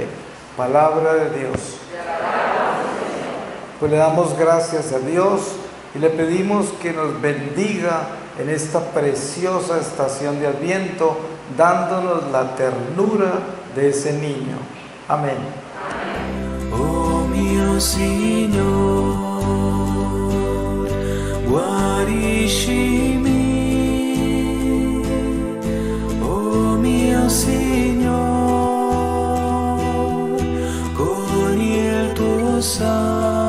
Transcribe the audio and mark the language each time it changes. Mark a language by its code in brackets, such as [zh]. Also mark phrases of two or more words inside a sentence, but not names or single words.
[es] Palabra de Dios. Pues le damos gracias a Dios y le pedimos que nos bendiga en esta preciosa estación de Adviento, dándonos la ternura de ese niño. Amén. [it] Oh mio Signor, guariscimi. Oh mio Signor, con il tuo sangue